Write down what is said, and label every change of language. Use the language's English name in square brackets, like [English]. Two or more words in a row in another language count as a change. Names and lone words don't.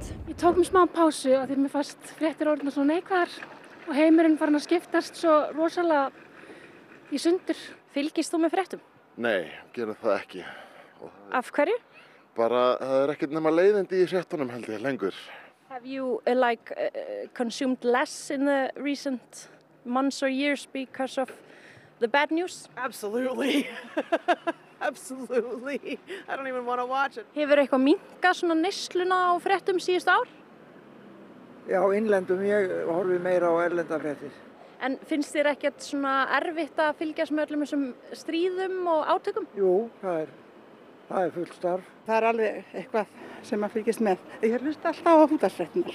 [Icelandic] Ég tók mér smá pásu af því mér fannst fréttir orðnar svo neikvæðar og heimurinn farin að skiptast svo rosalega í sundur. Fylgist þú með fréttum? Nei, gerum það ekki. Af hverju? Bara það ekkert nema leiðindi í fréttunum held ég lengur. [English] Have you consumed less in the recent months or years because of the bad news? Absolutely. Absolutely. I don't even want to watch it. [Icelandic] Hefur eitthvað minnkað svona neysluna á fréttum síðustu ár? Já, innlendum. Ég horfi meira á erlenda fréttir. En finnst þér ekkert svona erfitt að fylgjast með öllum þessum stríðum og átökum? Jú, það er fullt starf. Það er alveg eitthvað sem að fylgjast með. Ég hlusta alltaf á útvarpsfréttirnar.